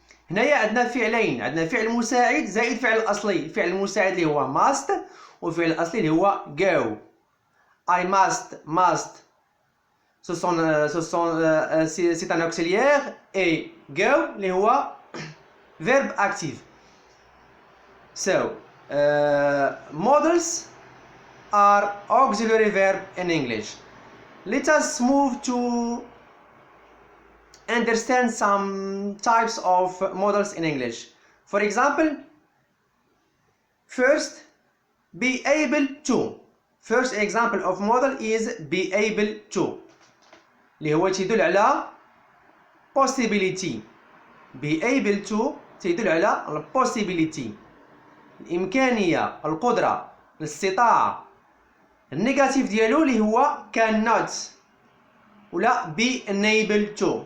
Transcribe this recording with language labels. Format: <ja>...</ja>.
<ar>هنايا عندنا فعلين، عندنا فعل مساعد زائد فعل الاصلي. الفعل المساعد اللي هو must والفعل الاصلي اللي هو go.</ar> <en>I must</en> <fr>c'est un auxiliaire et go</fr> <ar>اللي هو</ar> <fr>verbe active.</fr> <en>So modals are auxiliary verb in English. Let us move to understand some types of modals in English. For example, first, be able to. First example of modal is be able to</en> <ar>اللي هو تدل على</ar> <en>possibility.</en> <ar>be able to تدل على possibility، الإمكانية، القدرة، الاستطاعة. النيجاتيف ديالو اللي هو cannot ولا be enabled to.</ar>